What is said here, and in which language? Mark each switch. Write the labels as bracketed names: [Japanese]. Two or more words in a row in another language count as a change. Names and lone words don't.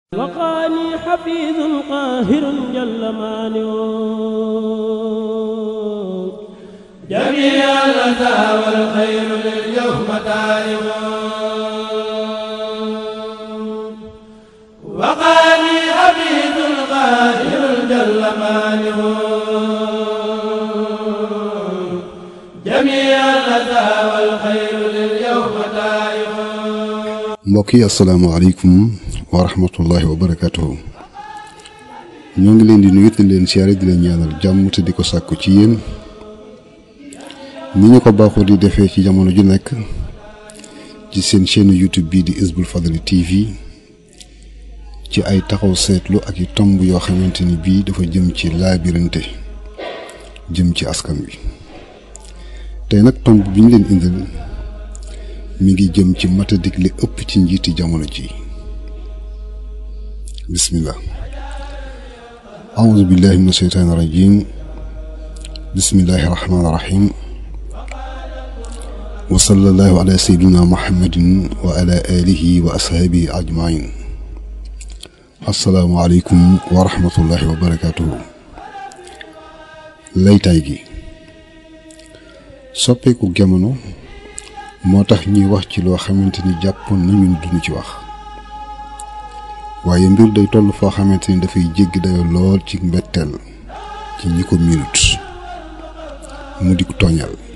[Arabic] وقاني حفيظ قاهر جل مانع جميع الأذى والخير لليوم تائب وقاني حفيظ قاهر جل مانع جميع الأذى والخير لليوم تائب. [Wolof] mbokk yi [Arabic] السلام عليكم ورحمة الله وبركاته [Wolof] ñoo ngi leen di nuyu te leen siyaare di leen ñaanal jàmm te di ko sàkku ci yéen ni ñu ko baaxoo di defee ci jamono ju nekk ci seen chaîne YouTube bii di Hizbul Fadli TV ci ay taxaw seetlu ak i tomb yoo xamante ni bii dafa jëm ci laabirante jëm ci askan wi tey nag tomb bi ñu leen indil mi ngi jëm ci matadik li ëpp ci njiiti jamono ji. [Arabic] بسم الله أعوذ بالله من الشيطان الرجيم بسم الله الرحمن الرحيم وصلى الله على سيدنا محمد وعلى آله وأصحابه أجمعين. السلام عليكم ورحمة الله وبركاته. [Wolof] laytaay gi soppeeku jamono moo tax ñuy wax ci loo xamante ni jàppoon nañu duñu ci wax waaye mbir day toll foo xamante ni dafay jéggi dayo lool ci mbetteel ci ñi ko minut mu di ko tooñal.